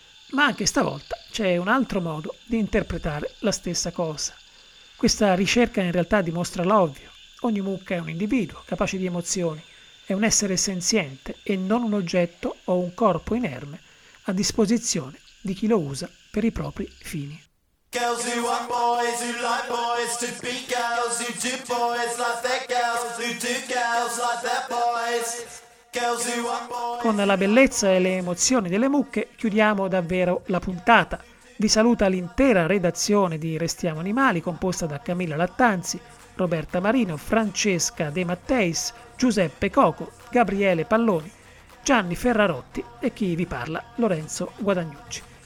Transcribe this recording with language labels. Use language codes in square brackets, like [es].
[it] Ma anche stavolta c'è un altro modo di interpretare la stessa cosa. Questa ricerca in realtà dimostra l'ovvio. Ogni mucca è un individuo, capace di emozioni. È un essere senziente e non un oggetto o un corpo inerme a disposizione di chi lo usa per i propri fini. [en] Girls who want boys, who like boys to be girls, who do boys like their girls, who do girls like their boys. [it] Con la bellezza e le emozioni delle mucche chiudiamo davvero la puntata. Vi saluta l'intera redazione di Restiamo Animali, composta da Camilla Lattanzi, Roberta Marino, Francesca De Matteis, Giuseppe Coco, Gabriele Palloni, Gianni Ferrarotti e chi vi parla, Lorenzo Guadagnucci.